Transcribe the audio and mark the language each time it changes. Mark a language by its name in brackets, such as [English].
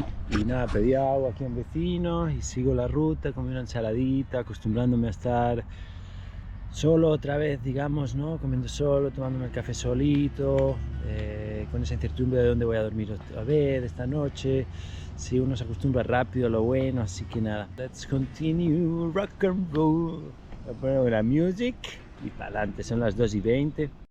[Spanish] Y nada, pedí agua aquí a un vecino y sigo la ruta, comí una ensaladita, acostumbrándome a estar solo otra vez, digamos, ¿no? Comiendo solo, tomándome el café solito, con esa incertidumbre de dónde voy a dormir otra vez esta noche. Sí, uno se acostumbra rápido a lo bueno, así que nada. [English] Let's continue rock and roll. [Spanish] Voy a poner una music y para adelante, son las 2:20.